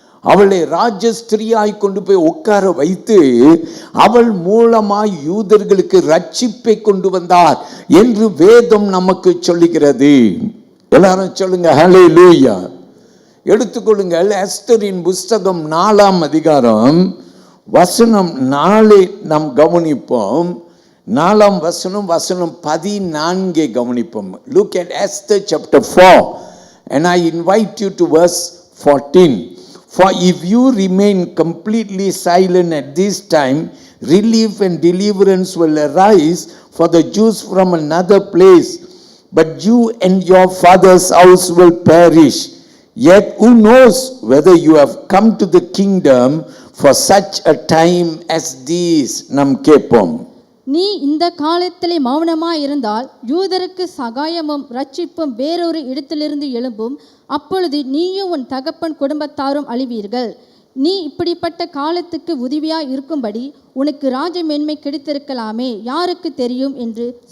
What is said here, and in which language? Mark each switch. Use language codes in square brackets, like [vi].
[ta] அவளை ராஜஸ்திரியாய் கொண்டு போய் உட்கார வைத்து அவள் மூலமாய் யூதர்களுக்கு ரட்சிப்பை கொண்டு வந்தார் என்று வேதம் நமக்கு சொல்லுகிறது. எல்லாரும் சொல்லுங்க ஹல்லேலூயா. எடுத்துக்கொள்ளுங்கள், எஸ்தரின் புஸ்தகம் 4ஆம் அதிகாரம் வசனம் 4 நாம் கவனிப்போம். 4ஆம் வசனம் 14 கவனிப்போம். [en] Look at Esther chapter 4 and I invite you to verse 14. For if you remain completely silent at this time, relief and deliverance will arise for the Jews from another place, but you and your father's house will perish. Yet who knows whether you have come to the kingdom for such a time as this? [ta] Nam kepom. நீ இந்த காலத்திலே மௌனமாய் இருந்தால் யூதருக்கு சகாயமும் ரட்சிப்பும் வேறொரு இடத்திலிருந்து எழும்பும். அப்பொழுது நீயும் உன் தகப்பன் குடும்பத்தாரும் அழிவீர்கள். நீ இப்படிப்பட்ட காலத்துக்கு உதவியாய் இருக்கும்படி உனக்கு ராஜ மேன்மை கிடைத்திருக்கலாமே, யாருக்கு தெரியும் என்று